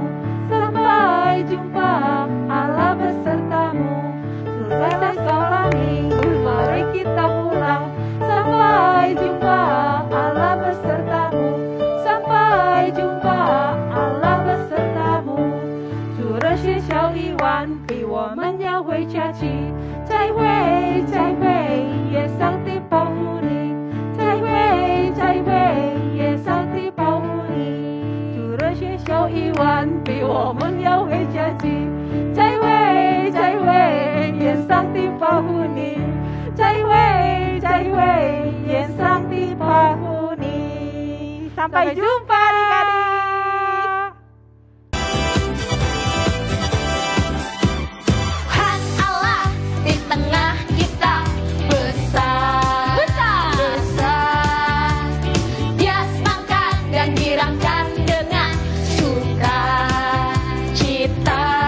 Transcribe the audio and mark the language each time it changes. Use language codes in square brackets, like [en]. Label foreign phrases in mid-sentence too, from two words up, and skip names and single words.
[id] Sampai jumpa, Allah besertamu. Selesailah sekolah minggu, mari kita pulang. Sampai jumpa, Allah besertamu. Sampai jumpa, Allah besertamu. [zh] 主的学校已完毕，我们要回家去。再会，再会，愿上帝保护你。再会，再会，愿上帝保护你。主的学校已完毕，我们要回家去。再会，再会，愿上帝保护你。再会，再会，愿上帝保护你。 [id] Sampai jumpa adik-adik. Tuhan Allah di tengah kita besar, besar, besar. Dia senangkan dan dirangkan dengan sukacita.